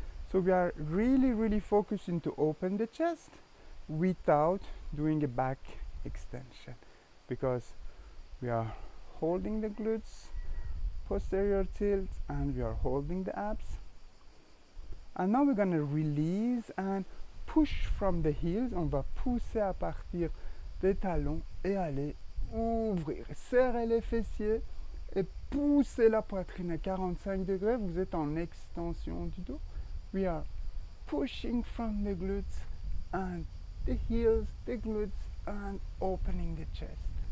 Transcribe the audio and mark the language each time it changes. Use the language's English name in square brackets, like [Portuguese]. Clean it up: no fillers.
[English] So we are really focusing to open the chest without doing a back extension because we are holding the glutes, posterior tilt, and we are holding the abs. And now we're going to release and push from the heels. [French] On va pousser à partir des talons et aller ouvrir, serrer les fessiers et pousser la poitrine à 45 degrés. Vous êtes en extension du dos. [English] We are pushing from the glutes and the heels, the glutes, and opening the chest.